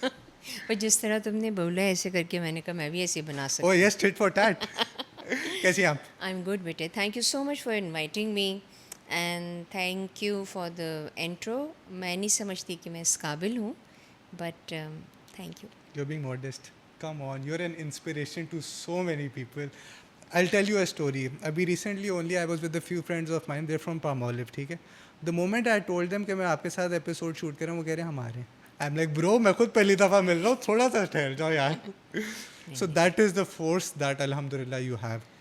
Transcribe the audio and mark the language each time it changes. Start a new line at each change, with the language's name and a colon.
Hindi: और जिस तरह तुमने बोला ऐसे करके मैंने कहा मैं भी ऐसे बना सकती
English: Oh yes, tit for tat.
Hindi: कैसी हैं आप?
English: I am good बेटे. Thank you so much for inviting me and thank you for the intro.
Hindi: मैं नहीं समझती कि मैं इस काबिल हूँ,
English: But thank you. You're being modest. Come on, you're an inspiration to so many people. I'll tell you a story. Abhi recently only I was with a few friends of mine. They're from Palmolive,
Hindi: ठीक है?
English: The moment I told them
Hindi: कि मैं आपके साथ episode shoot कर रहा हूँ, वो कह रहे हैं हमारे.
English: I'm like, bro,
Hindi: मैं खुद पहली दफ़ा मिल रहा हूँ, थोड़ा सा ठहर जाओ यार.
English: So that is the force that alhamdulillah you have.